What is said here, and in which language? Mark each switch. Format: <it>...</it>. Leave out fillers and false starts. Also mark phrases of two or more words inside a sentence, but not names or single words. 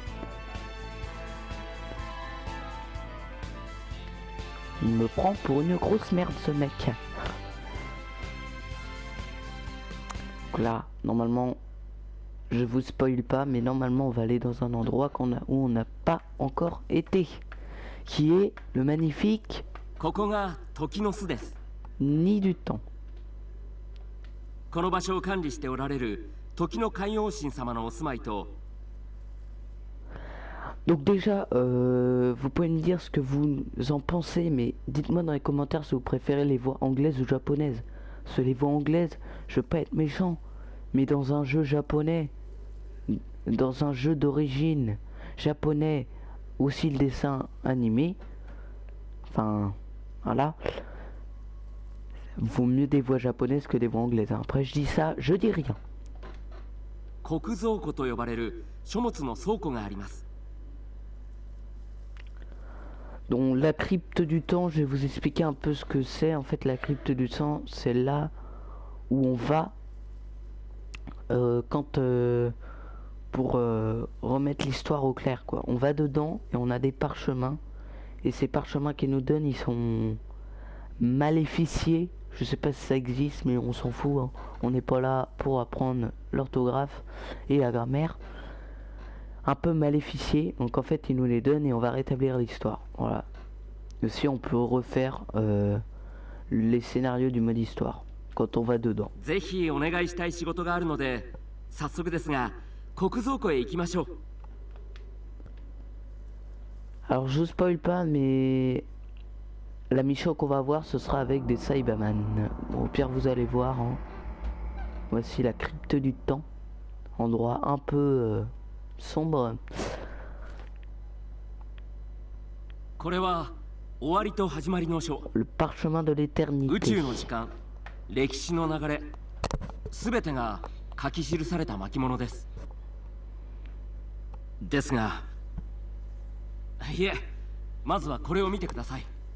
<fr>Il me prend pour une grosse merde ce mec. Donc là, normalement, je vous spoil pas, mais normalement on va aller dans un endroit où on n'a pas encore été, qui est le magnifique</fr> <ja>ここが時の巣です。</ja> <fr>Nid du temps.</fr> <ja>この場所を管理しておられる時の海王神様のお住まいと</ja> <fr>Donc déjà, vous pouvez me dire ce que vous en pensez, mais dites-moi dans les commentaires si vous préférez les voix anglaises ou japonaises. Parce que les voix anglaises, je veux pas être méchant, mais dans un jeu japonais, dans un jeu d'origine japonais, aussi le dessin animé, enfin, voilà, vaut mieux des voix japonaises que des voix anglaises. Hein. Après je dis ça, je dis rien.</fr> <ja>国蔵庫と呼ばれる書物の倉庫があります。</ja> <fr>Donc la crypte du temps, je vais vous expliquer un peu ce que c'est. En fait, la crypte du temps, c'est là où on va pour remettre l'histoire au clair, quoi. On va dedans et on a des parchemins. Et ces parchemins qu'ils nous donnent, ils sont maléficiés. Je sais pas si ça existe, mais on s'en fout. Hein. On n'est pas là pour apprendre l'orthographe et la grammaire. Un peu maléficiés, donc en fait ils nous les donnent et on va rétablir l'histoire. Voilà. Aussi on peut refaire les scénarios du mode histoire quand on va dedans.</fr> <ja>ぜひお願いしたい仕事があるので、早速ですが国蔵庫へ行きましょう。</ja> <fr>Alors je vous spoil pas, mais la mission qu'on va voir ce sera avec des Cyberman. Bon, au pire vous allez voir. Hein. Voici la crypte du temps, endroit un peu sombre.</fr> <ja>これは終わりと始まりの書。</ja> <fr>Le parchemin de</fr> <ja>宇</ja> <fr>l'éternité.</fr> <ja>宙の時間、歴史の流れ、すべてが書き記された巻物です。ですが、いえ、まずはこれを見てください。</ja>